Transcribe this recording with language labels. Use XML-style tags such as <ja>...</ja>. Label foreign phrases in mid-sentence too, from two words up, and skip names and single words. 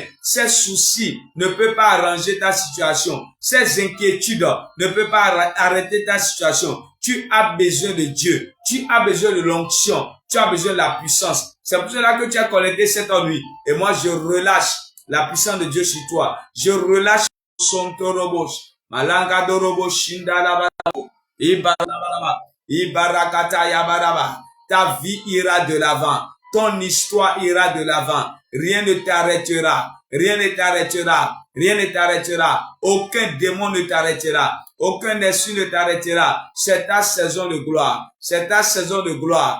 <fr>Ces soucis ne peuvent pas arranger ta situation. Ces inquiétudes ne peuvent pas arrêter ta situation. Tu as besoin de Dieu. Tu as besoin de l'onction. Tu as besoin de la puissance. C'est pour cela que tu as connecté cette nuit. Et moi, je relâche la puissance de Dieu sur toi. Je relâche son torobos. Malanga dorobo shindala. Ibarakata yabaraba. Ta vie ira de l'avant. Ton histoire ira de l'avant. Rien ne t'arrêtera. Rien ne t'arrêtera. Rien ne t'arrêtera. Aucun démon ne t'arrêtera. Aucun esprit ne t'arrêtera. C'est ta saison de gloire. C'est ta saison de gloire.</fr>